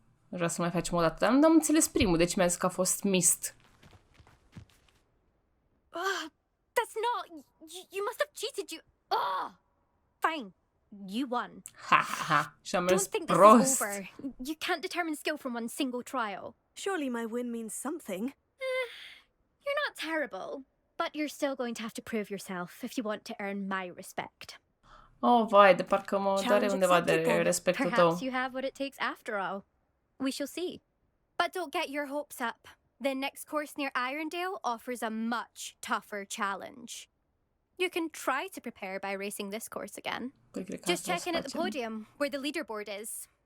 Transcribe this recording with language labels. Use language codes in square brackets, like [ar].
[ro] Vreau să mai facem o dată, dar nu am înțeles primul, deci mi-a zis că a fost mist. [en] That's not... You must have cheated, you... Fine. You won. [ro] Ha, ha, ha. Și am mers [en] Don't think this [ro] prost. [en] is over. You can't determine skill from one single trial. Surely my win means something. You're not terrible, but you're still going to have to prove yourself if you want to earn my respect. [ro] Oh, vai, de parcă mă doare undeva de respectul tău. [en] Perhaps you have what it takes after all. We shall see. But don't get your hopes up. The next course near Irondale offers a much tougher challenge. You can try to prepare by racing this course again. Just check in at the podium, where the leaderboard is.